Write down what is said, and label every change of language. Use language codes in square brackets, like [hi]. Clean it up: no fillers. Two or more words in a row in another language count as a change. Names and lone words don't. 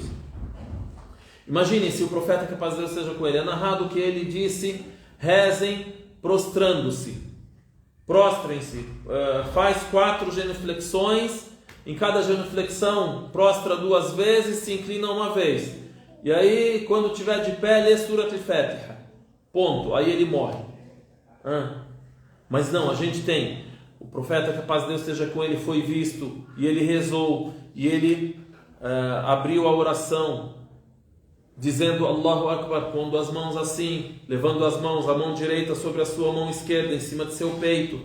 [pt] Imaginem se o profeta, que a paz de Deus seja com ele, é narrado que ele disse: rezem prostrando-se, prostrem-se, faz 4 genuflexões, em cada genuflexão prostra 2 vezes, se inclina uma vez, e aí quando estiver de pé lê Surat al-Fatiha, ponto, aí ele morre. Mas não, a gente tem o profeta, que a paz de Deus esteja com ele, foi visto, e ele rezou, e ele abriu a oração dizendo [ar] الله أكبر, [pt] pondo as mãos assim, levando as mãos, a mão direita sobre a sua mão esquerda, em cima de seu peito.